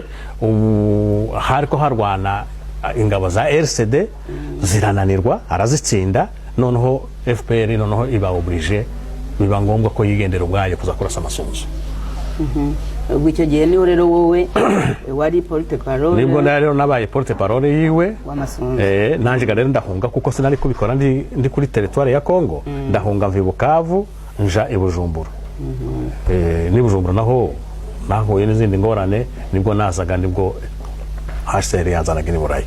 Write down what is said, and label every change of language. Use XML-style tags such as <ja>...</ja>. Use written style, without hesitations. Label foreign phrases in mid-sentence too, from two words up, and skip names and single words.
<rw>Hariko harwana ingabo za RCD zirananirwa, arazitsinda, noneho FPR noneho iba oblige, biba ngombwa ko yigendera ubwayo kuza kurasa Masunzu. Ubwo icyo gihe niho rero wowe wari</rw> <fr>porte parole,</fr> <rw>nibwo rero nabaye</rw> <fr>porte parole</fr> <rw>yiwe wa Masunzu. Nanje rero ndahunga kuko sinari kubikora ndi kuri territoire ya Kongo. Ndahunga mvi Bukavu nja Bujumbura. Ni Bujumbura naho nahuye n'izindi ngorane, nibwo nazaga, nibwo HCR yazanaga ni Burayi.</rw>